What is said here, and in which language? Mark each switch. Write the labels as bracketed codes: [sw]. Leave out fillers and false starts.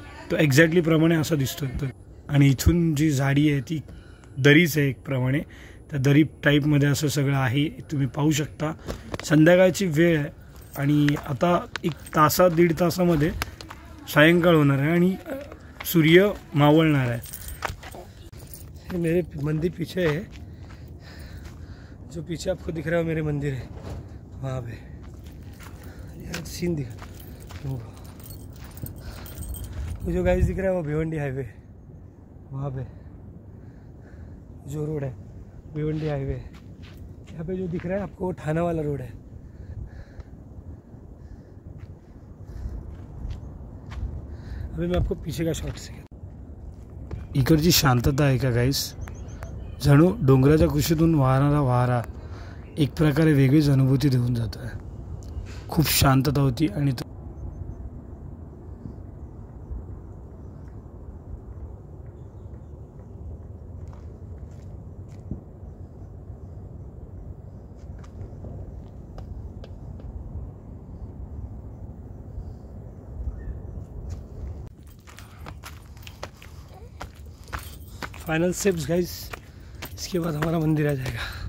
[mr] तो एक्झॅक्टली प्रमाणे असा दिसतोय. आणि इथून जी झाडी आहे ती दरीच आहे एक प्रमाणे, त्या दरी टाईपमध्ये असं सगळं आहे तुम्ही पाहू शकता. संध्याकाळची वेळ आहे आणि आता 1-1.5 तासामध्ये सायंकाळ होणार आहे आणि सूर्य मावळणार आहे. [hi] मेरे मंदिर पीछे है, जो पीछे आपको दिख रहा है मेरे मंदिर है वहाँ पे. यार सीन दिखा वो जो गाइस दिख रहा है वो भिवंडी हाईवे. वहाँ पे जो रोड है भिवंडी हाईवे, यहाँ पे जो दिख रहा है आपको वो ठाणा वाला रोड है. अभी मैं आपको पीछे का शॉट से [mr] इकडची शांतता आहे का गाईस, जणू डोंगराच्या कुशीतून वाहणारा वारा एक प्रकारे वेगळीच अनुभूती देऊन जातो आहे. खूप शांतता होती आणि [hi] फाइनल स्टेप्स गाइस, इसके बाद हमारा मंदिर आ जाएगा.